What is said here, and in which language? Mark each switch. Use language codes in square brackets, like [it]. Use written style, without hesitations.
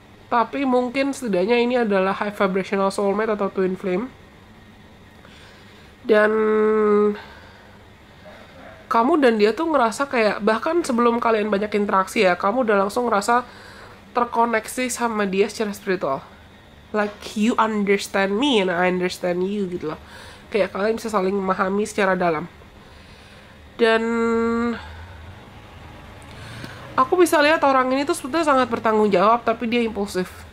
[id] Tapi mungkin setidaknya ini adalah high vibrational soulmate atau twin flame. Dan kamu dan dia tuh ngerasa kayak, bahkan sebelum kalian banyak interaksi ya, kamu udah langsung ngerasa terkoneksi sama dia secara spiritual. [en] Like you understand me and I understand you [id] gitu loh. Kayak kalian bisa saling memahami secara dalam. Dan aku bisa lihat orang ini tuh sebetulnya sangat bertanggung jawab, tapi dia impulsif.